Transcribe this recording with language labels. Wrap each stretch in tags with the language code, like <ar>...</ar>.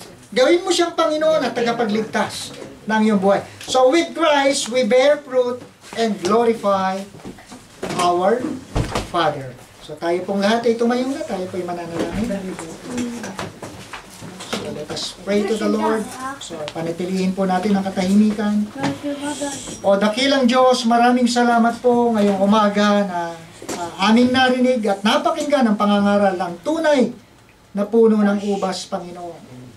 <tl>Gawin mo siyang Panginoon at tagapagligtas ng iyong buhay.</tl> <en>So with Christ, we bear fruit and glorify our Father.</en> <tl>So tayo pong lahat ay tumayong na, tayo po'y mananalangin.</tl> <en>So let us pray to the Lord.</en> <tl>So panatilihin po natin ang katahimikan. O dakilang Diyos, maraming salamat po ngayong umaga na aming narinig at napakinggan ang pangangaral ng tunay na puno ng ubas, Panginoon.</tl>